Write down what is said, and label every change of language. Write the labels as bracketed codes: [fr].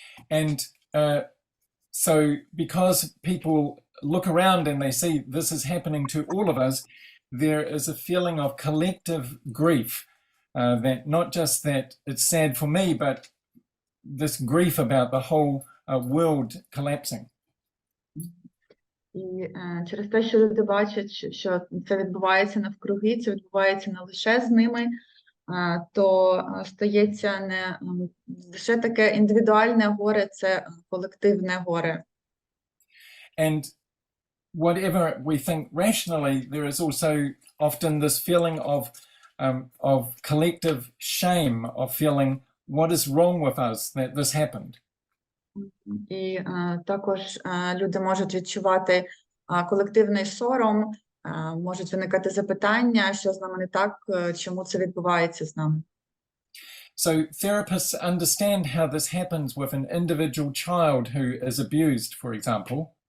[en] And so because people look around and they see this is happening to all of us, there is a feeling of collective grief, that not just that it's sad for me, but this grief about the whole world collapsing. [uk] І через те, що люди бачать, що це відбувається навкруги, це відбувається не лише з ними, то стається не лише таке індивідуальне горе, це колективне горе. [en] And whatever we think rationally, there is also often this feeling of collective shame, of feeling what is wrong with us that this happened. [uk] І також люди можуть відчувати колективний сором, можуть виникати запитання, що з нами не так, чому це відбувається з нами. [en] So therapists understand how this happens with an individual child who is abused, for example.